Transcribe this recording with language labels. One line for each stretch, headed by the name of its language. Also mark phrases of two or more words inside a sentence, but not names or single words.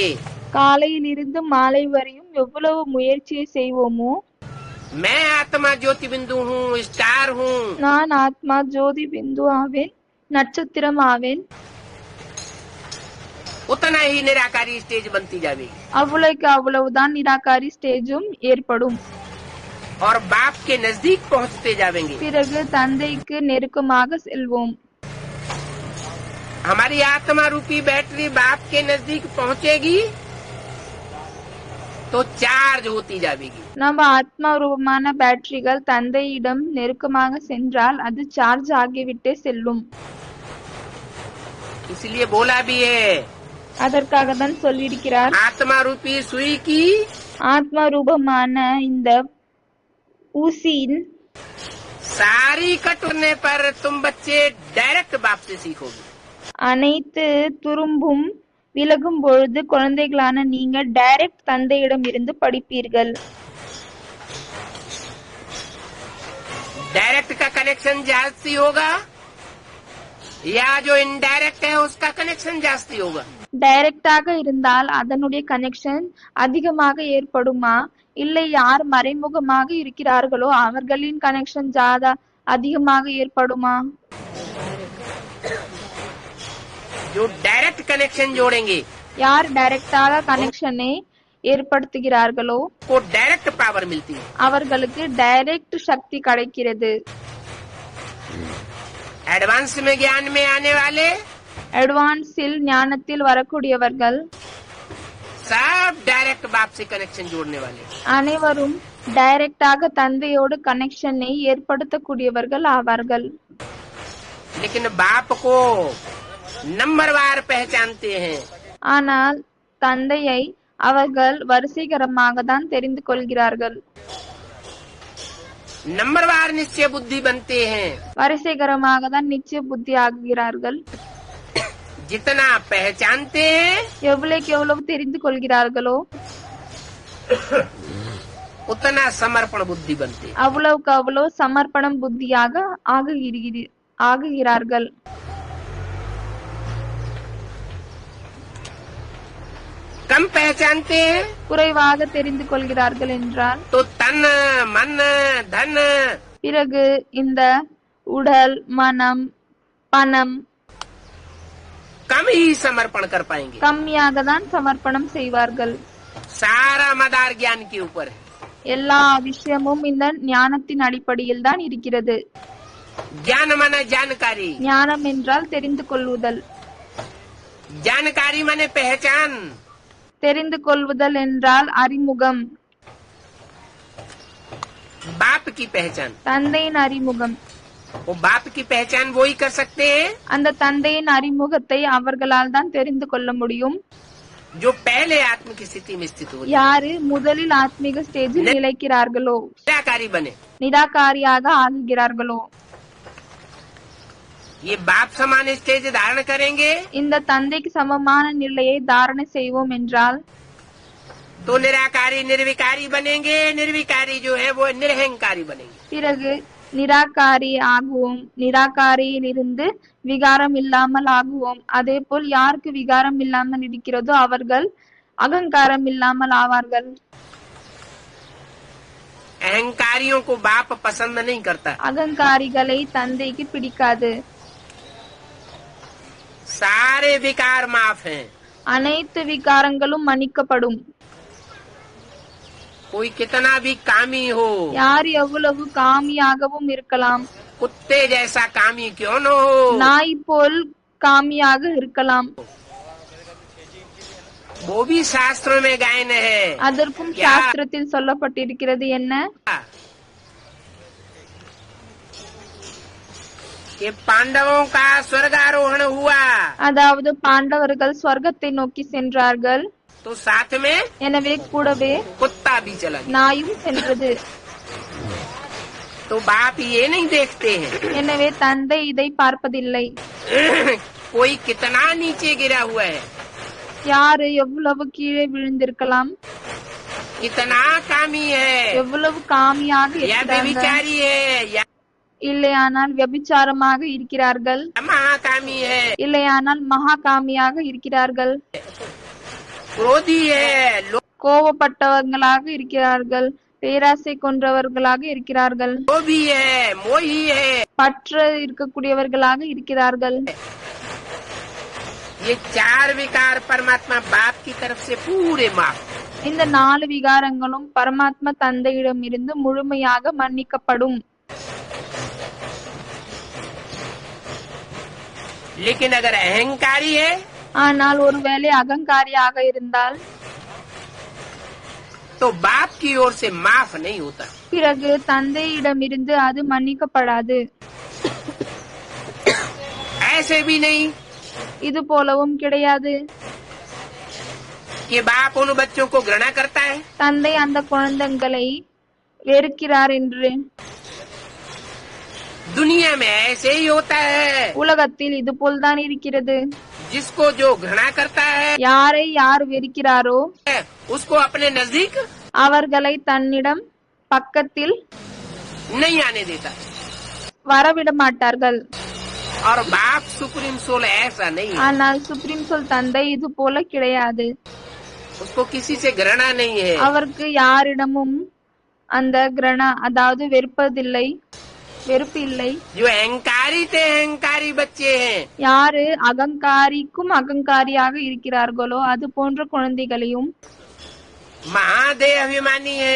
Tamil: காலையிலிருந்து மாலை வரையும் எவ்வளவு முயற்சியை செய்வோமோ,
Hindi: मैं आत्मा ज्योति बिंदु हूँ, स्टार हूँ,
Tamil: நான் ஆத்மா ஜோதி பிந்து ஆவேன், நட்சத்திரம் ஆவேன்,
Hindi: उतना ही निराकारी स्टेज बनती जाएगी।
Tamil: அவ்வளவுக்கு அவ்வளவுதான் நிராகாரி ஸ்டேஜும் ஏற்படும்.
Hindi: और बाप के नजदीक पहुँचते जाएंगे।
Tamil: பிறகு தந்தைக்கு நெருக்கமாக செல்வோம்.
Hindi: हमारी आत्मा रूपी बैटरी बाप के नजदीक पहुँचेगी तो चार्ज होती जाएगी।
Tamil: நம்ம ஆத்மா ரூபமான பேட்டரிகள் தந்தையிடம் நெருக்கமாக சென்றால் அது சார்ஜ் ஆகிவிட்டே செல்லும்.
Hindi: इसलिए बोला भी है,
Tamil: அதற்காக தான் சொல்லியிருக்கிறார்,
Hindi: आत्मा रूपी सुई की
Tamil: ஆத்மா ரூபமான இந்த ஊசியின்
Hindi: सारी कटने पर तुम बच्चे डायरेक्ट बाप से सीखोगे।
Tamil: அனைத்து துரும்பும் விலகும் பொழுது குழந்தைகளான நீங்க டைரக்ட் தந்தையிடம் இருந்து படிப்பீர்கள்.
Hindi: डायरेक्ट का कनेक्शन जास्ती होगा या जो इनडायरेक्ट है उसका कनेक्शन जास्ती होगा।
Tamil: டைரக்டாக இருந்தால் அதனுடைய கனெக்ஷன் அதிகமாக ஏற்படுமா, இல்லை யார் மறைமுகமாக இருக்கிறார்களோ அவர்களின் கனெக்ஷன் அதிகமாக ஏற்படுமா?
Hindi: जो
English: direct connection
Hindi: जोड़ेंगे
Tamil: யார் டைரக்டாக கனெக்ஷனை ஏற்படுத்துகிறார்களோ
Hindi: को
English: direct power
Hindi: मिलती है।
Tamil: அவர்களுக்கு டைரக்ட் சக்தி கிடைக்கிறது.
Hindi: एडवांस में ज्ञान में आने वाले
Tamil: அட்வான்ஸில் ஞானத்தில் வரக்கூடியவர்கள்
Hindi: सब डायरेक्ट बाप से कनेक्शन जोड़ने वाले।
Tamil: அனைவரும் டைரக்டாக தந்தையோடு கனெக்ஷனை ஏற்படுத்தக்கூடியவர்கள் ஆவார்கள்.
Hindi: लेकिन बाप को नंबरवार पहचानते हैं।
Tamil: ஆனால் தந்தையை அவர்கள் வரிசைகரமாக தான் தெரிந்து கொள்கிறார்கள்.
Hindi: नंबरवार निश्चय बुद्धि बनते हैं।
Tamil: வரிசைகரமாக தான் நிச்சய புத்தி ஆகுகிறார்கள்.
Hindi: जितना पहचानते हैं
Tamil: எவ்வளவுக்கு எவ்வளவு தெரிந்து கொள்கிறார்களோ
Hindi: उतना समर्पण बुद्धि बनते हैं।
Tamil: அவ்வளவுக்கு அவ்வளவு சமர்ப்பணம் புத்தியாக ஆகுகிறார்கள்.
Hindi: कम पहचानते हैं
Tamil: குறைவாக தெரிந்து கொள்கிறார்கள் என்றால்
Hindi: तो तन मन धन
Tamil: பிறகு இந்த உடல், மனம், பணம்
Hindi: कम ही समर्पण कर पाएंगे।
Tamil: கம்மியாக தான் சமர்ப்பணம் செய்வார்கள்.
Hindi: सारा मदार ज्ञान के ऊपर है।
Tamil: எல்லா விஷயமும் இந்த ஞானத்தின் அடிப்படையில் தான் இருக்கிறது.
Hindi: ज्ञान माने जानकारी,
Tamil: ஞானம் என்றால் தெரிந்து கொள்ளுதல்,
Hindi: जानकारी माने पहचान,
Tamil: தெரிந்து கொள்ளுதல் என்றால் அறிமுகம்,
Hindi: बाप की पहचान।
Tamil: தந்தையின் அறிமுகம்.
Hindi: वो बाप की पहचान वो ही कर सकते हैं
Tamil: அந்த தந்தையின் அறிமுகத்தை அவர்களால் தான் தெரிந்து கொள்ள முடியும்
Hindi: जो पहले आत्म की स्थिति में स्थित हो,
Tamil: யாரு முதலில் ஆத்மீக ஸ்டேஜில் நிலைக்கிறார்களோ,
Hindi: निराकारी बने।
Tamil: நிராகாரியாக ஆகுகிறார்களோ.
Hindi: ये बाप समान स्टेज धारण करेंगे
Tamil: இந்த தந்தைக்கு சமமான நிலையை தாரணை செய்வோம் என்றால்
Hindi: तो निराकारी निर्विकारी बनेंगे। निर्विकारी जो है वो निरहंकारी बनेंगे।
Tamil: பிறகு நிராகாரி ஆகுவோம். நிராகாரியில் இருந்து விகாரம் இல்லாமல் ஆகுவோம். அதே போல் யாருக்கு விகாரம் இல்லாமல் இருக்கிறதோ அவர்கள் அகங்காரம் இல்லாமல் ஆவார்கள்.
Hindi: अहंकारियों को बाप पसंद नहीं करता।
Tamil: அகங்காரிகளை தந்தைக்கு பிடிக்காது.
Hindi: सारे विकार माफ हैं।
Tamil: அனைத்து விகாரங்களும் மன்னிக்கப்படும்.
Hindi: कोई कितना भी कामी हो,
Tamil: யார் எவ்வளவு காமியாகவும் இருக்கலாம்,
Hindi: कुत्ते जैसा कामी क्यों न हो,
Tamil: நாய் போல் காமியாக இருக்கலாம்,
Hindi: वो भी शास्त्रों में गायन है।
Tamil: அதற்கும் சாஸ்திரத்தில் சொல்லப்பட்டிருக்கிறது என்ன,
Hindi: कि पांडवों का स्वर्गारोहण हुआ
Tamil: அதாவது பாண்டவர்கள் ஸ்வர்க்கத்தை நோக்கி சென்றார்கள்.
Hindi: तो साथ में
Tamil: எனவே கூடவே
Hindi: कुत्ता भी चला गया।
Tamil: நாயும் சென்றது.
Hindi: तो बाप ये नहीं देखते हैं
Tamil: எனவே தந்தை இதை பார்ப்பதில்லை.
Hindi: कोई कितना नीचे गिरा हुआ है,
Tamil: யாரு எவ்வளவு கீழே விழுந்திருக்கலாம்,
Hindi: कितना कामी है,
Tamil: எவ்வளவு காமியாக
Hindi: या
Tamil: இருக்கிறார்கள்,
Hindi: व्यभिचारी है, या
Tamil: இல்லையானால் விபச்சாரமாக இருக்கிறார்கள்,
Hindi: महाकामी है,
Tamil: இல்லையானால் மகா காமியாக இருக்கிறார்கள்,
Hindi: क्रोधी है,
Tamil: கோபப்பட்டவர்களாக இருக்கிறார்கள், பேராசை கொன்றவர்களாக இருக்கிறார்கள்,
Hindi: लोभी है, मोही है।
Tamil: பற்று இருக்கக்கூடியவர்களாக இருக்கிறார்கள்.
Hindi: ये चार विकार परमात्मा बाप की तरफ से पूरे माफ।
Tamil: இந்த 4 விகாரங்களும் பரமாத்மா தந்தையிடம் இருந்து முழுமையாக மன்னிக்கப்படும்.
Hindi: लेकिन अगर अहंकारी है
Tamil: ஆனால் ஒருவேளை அகங்காரியாக இருந்தால்
Hindi: तो बाप की ओर से माफ नहीं होता।
Tamil: பிறகு தந்தையிடமிருந்து அது மன்னிக்கப்படாது.
Hindi: ऐसे भी नहीं
Tamil: இது போலவும் கிடையாது.
Hindi: कि बाप उन बच्चों को घृणा करता है।
Tamil: தந்தை அந்த குழந்தைகளை வெறுக்கிறார் என்று.
Hindi: दुनिया में ऐसे ही होता है।
Tamil: உலகத்தில் இது போல்தான் இருக்கிறது.
Hindi: जिसको जो घृणा करता है
Tamil: யாரை யார் வெறுக்கிறாரோ
Hindi: उसको अपने नजदीक
Tamil: அவர்களை தன்னிடம் பக்கத்தில்
Hindi: नहीं आने देता।
Tamil: வரவிட மாட்டார்கள்.
Hindi: और बाप
English: supreme soul
Hindi: ऐसा नहीं है।
Tamil: ஆனால்
English: supreme soul
Tamil: தந்தை இது போல கிடையாது.
Hindi: उसको किसी से घृणा नहीं है।
Tamil: அவருக்கு யாரிடமும் அந்த கிரணா அதாவது வெறுப்பு இல்லை.
Hindi: जो अहंकारी थे अहंकारी बच्चे हैं,
Tamil: யாரு அகங்காரிக்கும் அகங்காரியாக இருக்கிறார்களோ அது போன்ற குழந்தைகளையும்
Hindi: महादेह अभिमानी है,